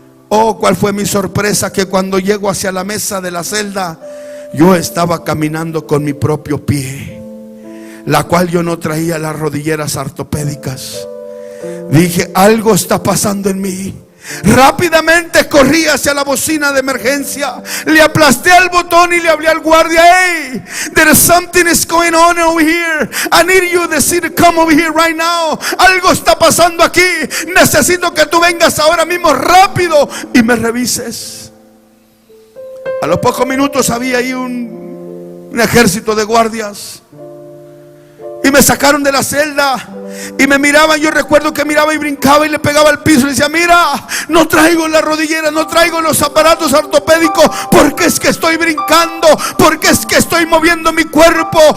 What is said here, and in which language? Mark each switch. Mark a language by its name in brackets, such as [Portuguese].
[Spanish] Oh, cuál fue mi sorpresa, que cuando llego hacia la mesa de la celda, yo estaba caminando con mi propio pie, la cual yo no traía las rodilleras ortopédicas. Dije, algo está pasando en mí. Rápidamente corrí hacia la bocina de emergencia, le aplasté el botón y le hablé al guardia. [English] Hey, there is something is going on over here. I need you to come over here right now. [Spanish] Algo está pasando aquí. Necesito que tú vengas ahora mismo rápido y me revises. A los pocos minutos había ahí un ejército de guardias. Y me sacaron de la celda y me miraban. Yo recuerdo que miraba y brincaba y le pegaba al piso y le decía: mira, no traigo la rodillera, no traigo los aparatos ortopédicos, porque es que estoy brincando, porque es que estoy moviendo mi cuerpo.